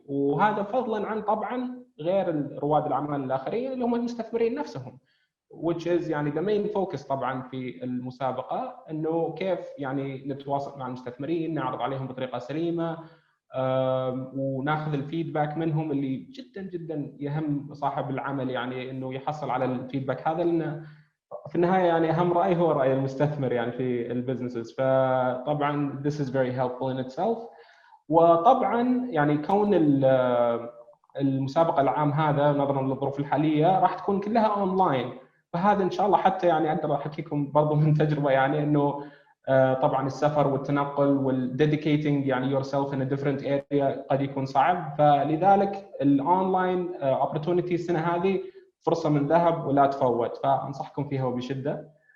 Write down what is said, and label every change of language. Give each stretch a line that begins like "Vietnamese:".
Arabic: وهذا فضلا عن طبعا غير رواد الاعمال الاخرين اللي هم المستثمرين نفسهم،
English: which is
Arabic: يعني
English: the main focus
Arabic: طبعا في المسابقه، انه كيف يعني نتواصل مع المستثمرين، نعرض عليهم بطريقه سليمه وناخذ الفيدباك منهم اللي جدا جدا يهم صاحب العمل يعني انه يحصل على الفيدباك هذا، لانه في النهايه يعني اهم راي هو راي المستثمر يعني في البزنسز. فطبعا
English: this is very helpful in itself.
Arabic: وطبعا يعني كون المسابقه العام هذا نظرا للظروف الحاليه راح تكون كلها اونلاين، فهذا ان شاء الله حتى يعني اقدر احكيكم برضو من تجربه يعني انه طبعا السفر والتنقل والديديكيتنج يعني
English: yourself in a different area
Arabic: قد يكون صعب، فلذلك الاونلاين opportunity السنه هذه فرصه من ذهب ولا تفوت، فانصحكم فيها وبشده.